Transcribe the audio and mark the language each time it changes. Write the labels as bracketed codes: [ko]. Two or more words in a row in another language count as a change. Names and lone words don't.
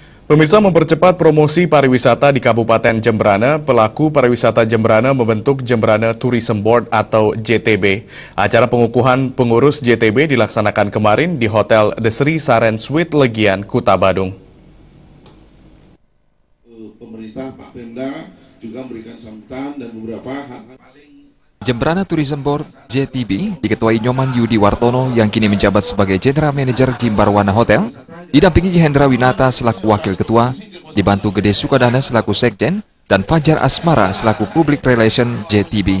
[id] Pemirsa, mempercepat promosi pariwisata di Kabupaten Jembrana, pelaku pariwisata Jembrana membentuk Jembrana Tourism Board atau JTB. Acara pengukuhan pengurus JTB dilaksanakan kemarin di Hotel The Sri Saren Suite Legian, Kuta Badung. Pemerintah Pak Pemda juga memberikan sambutan dan beberapa hal-hal paling. Jembrana Tourism Board JTB diketuai Nyoman Yudi Wartono yang kini menjabat sebagai [en] General Manager [id] Jimbarwana Hotel, didampingi Hendra Winata selaku Wakil Ketua, dibantu Gede Sukadana selaku Sekjen, dan Fajar Asmara selaku [en] Public Relation [id] JTB.